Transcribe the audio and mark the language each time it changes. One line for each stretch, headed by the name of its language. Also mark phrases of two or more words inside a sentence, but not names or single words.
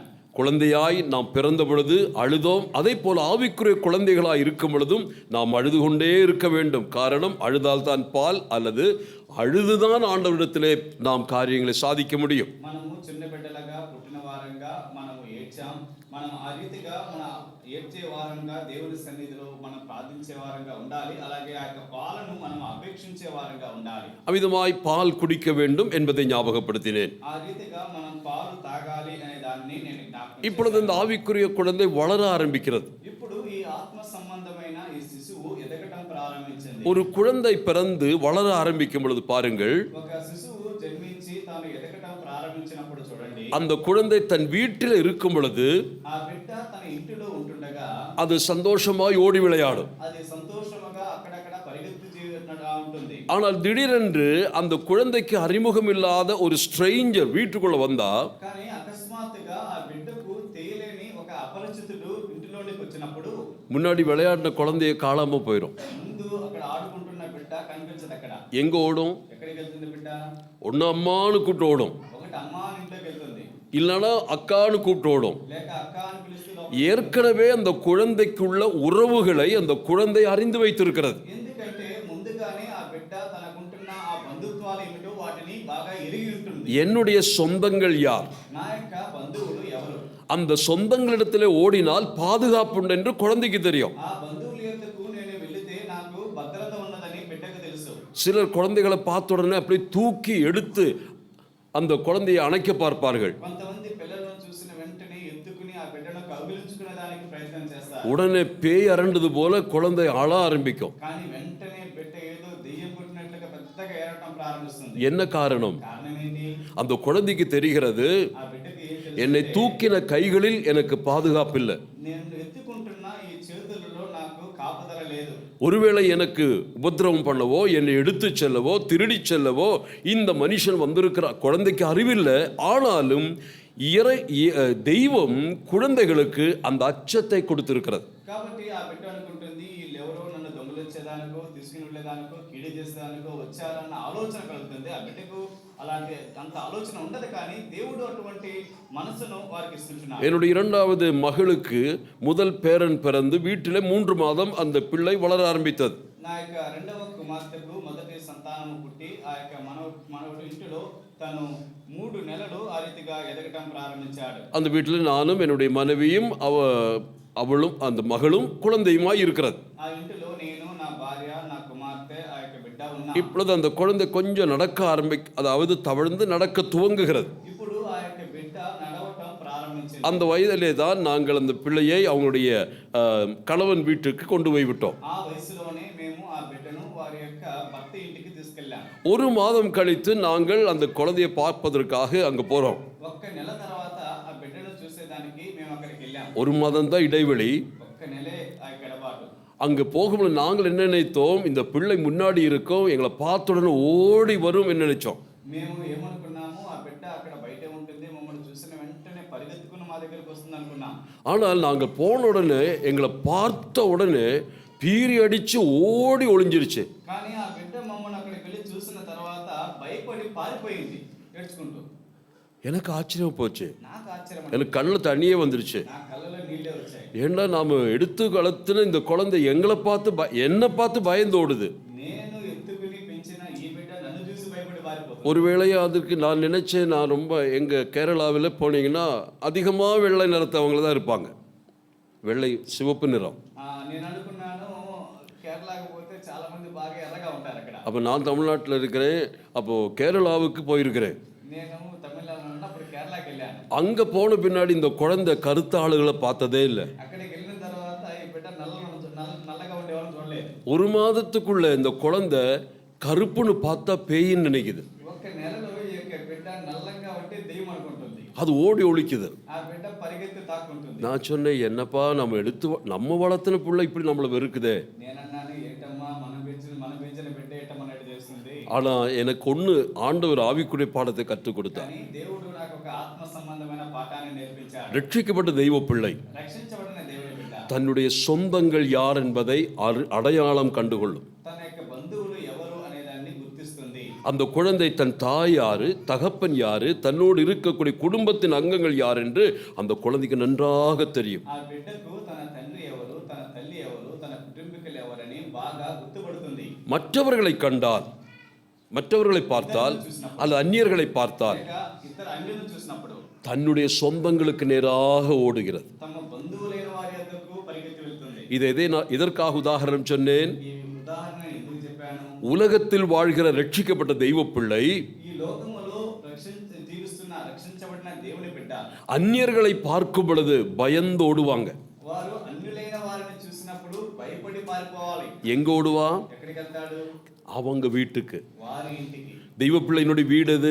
Tamil: குழந்தையாய் நாம் பிறந்த பொழுது அழுதோம். அதே போல் ஆவிக்குரிய குழந்தைகளாய் இருக்கும் பொழுதும் நாம் அழுது கொண்டே இருக்க வேண்டும். காரணம், அழுதால்தான் பால் அல்லது அழுதுதான் ஆண்டவரிடத்திலே நாம் காரியங்களை சாதிக்க முடியும்.
Telugu: మనము చిన్న బిడ్డలుగా పుట్టిన వారంగా మనము ఏడ్చాం. మనం ఆ రీతిగా మన ఏడ్చే వారంగా దేవుని సన్నిధిలో మనం ప్రార్థించే వారంగా ఉండాలి. అలాగే ఆ యొక్క పాలను మనం అపేక్షించే వారంగా ఉండాలి.
Tamil: அமிதமாய் பால் குடிக்க வேண்டும் என்பதை ஞாபகப்படுத்தினேன்.
Telugu: ఆ రీతిగా మనం పాలు తాగాలి అనే దాన్ని నేను జ్ఞాపకం.
Tamil: இப்பொழுது இந்த ஆவிக்குரிய குழந்தை வளர ஆரம்பிக்கிறது.
Telugu: ఇప్పుడు ఈ ఆత్మ సంబంధమైన ఈ శిశువు ఎదగటం ప్రారంభించింది.
Tamil: ஒரு குழந்தை பிறந்து வளர ஆரம்பிக்கும் பொழுது பாருங்கள்,
Telugu: ఒక శిశువు జన్మించి తాను ఎదగటం ప్రారంభించినప్పుడు చూడండి,
Tamil: அந்த குழந்தை தன் வீட்டில் இருக்கும் பொழுது
Telugu: ఆ బిడ్డ తన ఇంటిలో ఉంటుండగా
Tamil: அது சந்தோஷமாய் ஓடி விளையாடும்.
Telugu: అది సంతోషముగా అక్కడక్కడ పరిగెత్తుగా ఉంటుంది.
Tamil: ஆனால் திடீரென்று அந்த குழந்தைக்கு அறிமுகம் இல்லாத ஒரு ஸ்ட்ரேஞ்சர் வீட்டுக்குள்ள வந்தா,
Telugu: కానీ అకస్మాత్తుగా ఆ బిడ్డకు తెలియలేని ఒక అపరిచితుడు ఇంటిలోనికి వచ్చినప్పుడు
Tamil: முன்னாடி விளையாடின குழந்தைய காணாம போயிடும்.
Telugu: ముందు అక్కడ ఆడుకుంటున్న బిడ్డ కనిపించదు. అక్కడ
Tamil: எங்க ஓடும்?
Telugu: ఎక్కడికి వెళ్తుంది బిడ్డ?
Tamil: ஒன்னு அம்மான்னு கூப்பிட்டு ஓடும்,
Telugu: ఒకటి అమ్మ ఇంట్లోకి వెళ్తుంది,
Tamil: இல்லைன்னா அக்கான்னு கூப்பிட்டு ஓடும்.
Telugu: లేక అక్క అని పిలుస్తూ
Tamil: ஏற்கனவே அந்த குழந்தைக்குள்ள உறவுகளை அந்த குழந்தை அறிந்து வைத்திருக்கிறது.
Telugu: ఎందుకంటే ముందుగానే ఆ బిడ్డ తనకుంటున్న ఆ బంధుత్వాలు ఏమిటో వాటిని బాగా ఎరిగి ఉంటుంది.
Tamil: என்னுடைய சொந்தங்கள் யார்?
Telugu: నా యొక్క బంధువులు ఎవరు?
Tamil: அந்த சொந்தங்களிடத்திலே ஓடினால் பாதுகாப்பு உண்டு என்று குழந்தைக்கு தெரியும்.
Telugu: ఆ బంధువుల యొద్దకు నేను వెళితే నాకు భద్రత ఉన్నదని బిడ్డకు తెలుసు.
Tamil: சிலர் குழந்தைகளை பார்த்த உடனே அப்படியே தூக்கி எடுத்து அந்த குழந்தையை அணைக்க பார்ப்பார்கள்.
Telugu: కొంతమంది పిల్లలను చూసిన వెంటనే ఎత్తుకుని ఆ బిడ్డను కౌగిలించుకునే దానికి ప్రయత్నం చేస్తారు.
Tamil: உடனே பேய் அரண்டது போல குழந்தை அழ ஆரம்பிக்கும்.
Telugu: కానీ వెంటనే బిడ్డ ఏదో దెయ్యం పుట్టినట్లుగా పెద్దగా ఏడటం ప్రారంభిస్తుంది.
Tamil: என்ன காரணம்?
Telugu: కారణం ఏంటి?
Tamil: அந்த குழந்தைக்கு தெரிகிறது,
Telugu: ఆ బిడ్డకి ఏం
Tamil: என்னை
Telugu: తెలుసు?
Tamil: தூக்கின கைகளில் எனக்கு பாதுகாப்பு இல்லை.
Telugu: నేను ఎత్తుకుంటున్న ఈ చేతులలో నాకు కాపుదల లేదు.
Tamil: ஒருவேளை எனக்கு உபத்திரவம் பண்ணவோ, என்னை எடுத்து செல்லவோ, திருடி செல்லவோ இந்த மனுஷன் வந்திருக்கிற குழந்தைக்கு அறிவில்லை. ஆனாலும் தெய்வம் குழந்தைகளுக்கு அந்த அச்சத்தை கொடுத்திருக்கிறது.
Telugu: కాబట్టి ఆ బిడ్డ అనుకుంటుంది వీళ్ళెవరో నన్ను దొంగలించేదానికో తీసుకుని వెళ్ళేదానికో కీడు చేసేదానికో వచ్చారన్న ఆలోచన కలుగుతుంది. ఆ బిడ్డకు అలాంటి అంత ఆలోచన ఉండదు. కానీ దేవుడు అటువంటి మనసును వారికి ఇస్తున్నాడు.
Tamil: என்னுடைய 2வது மகளுக்கு முதல் பேரன் பிறந்து வீட்டிலே 3 மாதம் அந்த பிள்ளை வளர ஆரம்பித்தது.
Telugu: నా యొక్క 2వ కుమార్తెకు మొదటి సంతానము పుట్టి ఆ యొక్క మనవడు ఇంటిలో తను 3 నెలలు ఆ రీతిగా ఎదగటం ప్రారంభించాడు.
Tamil: அந்த வீட்டில் நானும் என்னுடைய மனைவியும் அவளும் அந்த மகளும் குழந்தையுமாய் இருக்கிறது.
Telugu: ఆ ఇంటిలో నేను, నా భార్య, నా కుమార్తె, ఆ యొక్క బిడ్డ ఉన్నా.
Tamil: இப்பொழுது அந்த குழந்தை கொஞ்சம் நடக்க அதாவது தவழ்ந்து நடக்க துவங்குகிறது.
Telugu: ఇప్పుడు ఆ యొక్క బిడ్డ నడవటం ప్రారంభించింది.
Tamil: அந்த వయதிலே தான் நாங்கள் அந்த பிள்ளையை அவங்களுடைய கணவன் வீட்டுக்கு கொண்டு போய் விட்டோம்.
Telugu: ఆ వయసులోనే మేము ఆ బిడ్డను వారి యొక్క భర్త ఇంటికి తీసుకెళ్ళాం.
Tamil: ஒரு மாதம் கழித்து நாங்கள் அந்த குழந்தையை பார்ப்பதற்காக அங்கே போகிறோம்.
Telugu: ఒక్క నెల తర్వాత ఆ బిడ్డను చూసేదానికి మేము అక్కడికి వెళ్ళాం.
Tamil: ஒரு மாதம் தான் இடைவெளி.
Telugu: ఒక్క నెలే ఆ గడబాటు.
Tamil: அங்கே போகும்போது நாங்கள் என்ன நினைத்தோம், இந்த பிள்ளை முன்னாடி இருக்கோம், எங்களை பார்த்த உடனே ஓடி வரும் என்ன நினைச்சோம்.
Telugu: మేము ఏమనుకున్నాము, ఆ బిడ్డ అక్కడ బయటే ఉంటుంది, మమ్మల్ని చూసిన వెంటనే పరిగెత్తుకుని మా దగ్గరికి వస్తుంది అనుకున్నాం.
Tamil: ஆனால் நாங்கள் போன உடனே எங்களை பார்த்த உடனே பீறி அடித்து ஓடி ஒளிஞ்சிருச்சு.
Telugu: కానీ ఆ బిడ్డ మమ్మల్ని అక్కడికి వెళ్ళి చూసిన తర్వాత భయపడి పారిపోయింది ఏడ్చుకుంటూ.
Tamil: எனக்கு ఆశ్చర్యం போச்சு.
Telugu: నాకు ఆశ్చర్యం,
Tamil: எனக்கு கண்ணில் தண்ணியே வந்துருச்சு.
Telugu: నా కళ్ళలో నీళ్ళే వచ్చాయి.
Tamil: ஏன்னா நாம் எடுத்து கலத்துன இந்த குழந்தை எங்களை பார்த்து என்னை பார்த்து பயந்து ஓடுது.
Telugu: నేను ఎత్తుకుని పెంచిన ఈ బిడ్డ నన్ను చూసి భయపడి పారిపోతుంది.
Tamil: ஒருவேளை அதுக்கு நான் நினைச்சேன், நான் ரொம்ப எங்கள் கேரளாவில் போனீங்கன்னா அதிகமாக வெள்ளை நிறத்தவங்க தான் இருப்பாங்க, வெள்ளை சிவப்பு நிறம்.
Telugu: నేను అనుకున్నాను కేరళకు పోతే చాలా మంది బాగా ఎర్రగా ఉంటారు అక్కడ.
Tamil: அப்போ நான் தமிழ்நாட்டில் இருக்கிறேன், அப்போது கேரளாவுக்கு போயிருக்கிறேன்.
Telugu: నేను తమిళనాడులో ఉన్నప్పుడు కేరళకి వెళ్ళాను.
Tamil: அங்கே போன பின்னாடி இந்த குழந்தை கருத்த ஆளுகளை பார்த்ததே இல்லை.
Telugu: అక్కడికి వెళ్ళిన తర్వాత ఈ బిడ్డ నల్లగా ఉండేవాళ్ళని చూడలేదు.
Tamil: ஒரு மாதத்துக்குள்ள இந்த குழந்தை கருப்புன்னு பார்த்தா பேயின்னு நினைக்குது.
Telugu: ఒక్క నెలలో ఈ యొక్క బిడ్డ నల్లంగా ఉంటే దెయ్యం అనుకుంటుంది.
Tamil: அது ஓடி ஒழிக்குது.
Telugu: ఆ బిడ్డ పరిగెత్తి తాక్కుంటుంది.
Tamil: நான் சொன்னேன், என்னப்பா நம்ம வளர்த்தின பிள்ளை இப்படி நம்மளை வெறுக்குதே.
Telugu: నేనన్నాను, ఏంటమ్మా మనం పెంచిన బిడ్డ ఏటమన్నట్టు చేస్తుంది.
Tamil: ஆனால் எனக்கு ஒன்று ஆண்டவர் ஆவிக்குரிய பாடத்தை கற்றுக் கொடுத்தார்.
Telugu: కానీ దేవుడు నాకు ఒక ఆత్మ సంబంధమైన పాఠాన్ని నేర్పించాడు.
Tamil: ரட்சிக்கப்பட்ட தெய்வ பிள்ளை
Telugu: రక్షించబడిన దేవుని బిడ్డ
Tamil: தன்னுடைய சொந்தங்கள் யார் என்பதை அடையாளம் கண்டுகொள்ளும்.
Telugu: తన యొక్క బంధువులు ఎవరు అనేదాన్ని గుర్తిస్తుంది.
Tamil: அந்த குழந்தை தன் தாய் யாரு, தகப்பன் யாரு, தன்னோடு இருக்கக்கூடிய குடும்பத்தின் அங்கங்கள் யார் என்று அந்த குழந்தைக்கு நன்றாக தெரியும்.
Telugu: ఆ బిడ్డకు తన తండ్రి ఎవరు, తన తల్లి ఎవరు, తన కుటుంబీకులు ఎవరని బాగా గుర్తుపడుతుంది.
Tamil: மற்றவர்களை கண்டால், மற்றவர்களை பார்த்தால், அல்ல அந்நியர்களை பார்த்தால்
Telugu: ఇద్దరు అన్యులను చూసినప్పుడు
Tamil: தன்னுடைய சொந்தங்களுக்கு நேராக ஓடுகிறது.
Telugu: తమ బంధువులైన వారి వద్దకు పరిగెత్తి వెళ్తుంది.
Tamil: இதை நான் இதற்காக உதாரணம் சொன்னேன்.
Telugu: ఈ ఉదాహరణ ఎందుకు చెప్పాను?
Tamil: உலகத்தில் வாழ்கிற ரட்சிக்கப்பட்ட தெய்வ பிள்ளை
Telugu: ఈ లోకములో రక్షించబడిన దేవుని బిడ్డ
Tamil: அந்நியர்களை பார்க்கும் பொழுது பயந்து ஓடுவாங்க.
Telugu: వారు అన్యులైన వారిని చూసినప్పుడు భయపడి పారిపోవాలి.
Tamil: எங்க ఓடுவா?
Telugu: ఎక్కడికి వెళ్తాడు?
Tamil: அவங்க வீட்டுக்கு.
Telugu: వారి ఇంటికి.
Tamil: தெய்வ பிள்ளையினுடைய வீடு எது?